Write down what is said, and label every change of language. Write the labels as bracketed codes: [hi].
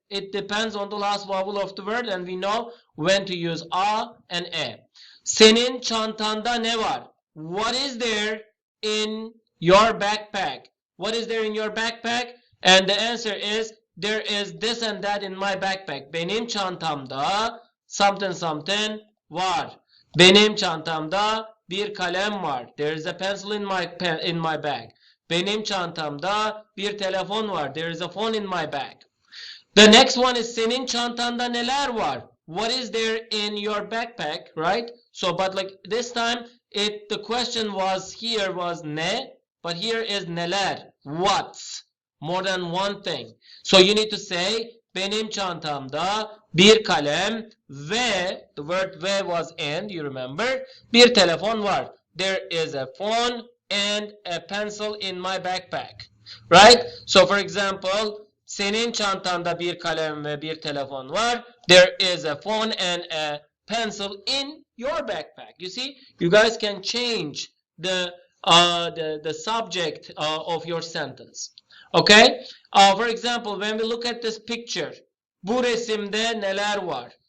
[en] It depends on the last vowel of the word, and we know when to use a and e. [tr] Senin çantanda ne var? [en] What is there in your backpack? What is there in your backpack? And the answer is there is this and that in my backpack. [tr] Benim çantamda [en] something something [tr] var. Benim çantamda bir kalem var. [en] There is a pencil in my bag. [tr] Benim çantamda bir telefon var. [en] There is a phone in my bag. The next one is [tr] senin çantanda neler var? [en] What is there in your backpack, right? So, but like this time, the question was here was ne, but here is neler. What's? More than one thing. So you need to say [tr] benim çantamda bir kalem ve [en] the word ve was and, you remember, [tr] bir telefon var. [en] There is a phone and a pencil in my backpack, right? So for example, [tr] senin çantanda bir kalem ve bir telefon var. [en] There is a phone and a pencil in your backpack. You see, you guys can change the subject of your sentence. Okay? For example, when we look at this picture, [tr] bu resimde neler var?